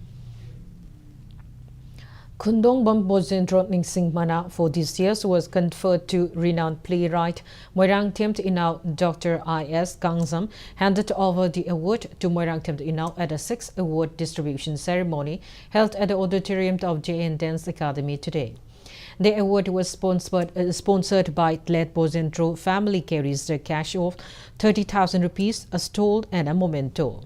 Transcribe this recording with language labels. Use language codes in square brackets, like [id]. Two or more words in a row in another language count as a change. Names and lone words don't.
[en] Kundong Bambozendro Ningsing Mana for this year was conferred to renowned playwright Moirang Temt Inau Dr. I.S. Kangzam, handed over the award to Moirang Temt Inau at a 6th award distribution ceremony held at the auditorium of JN Dance Academy today. The award was sponsored by Tlet Bozendro family carries the cash of 30,000 rupees, a stole and a memento.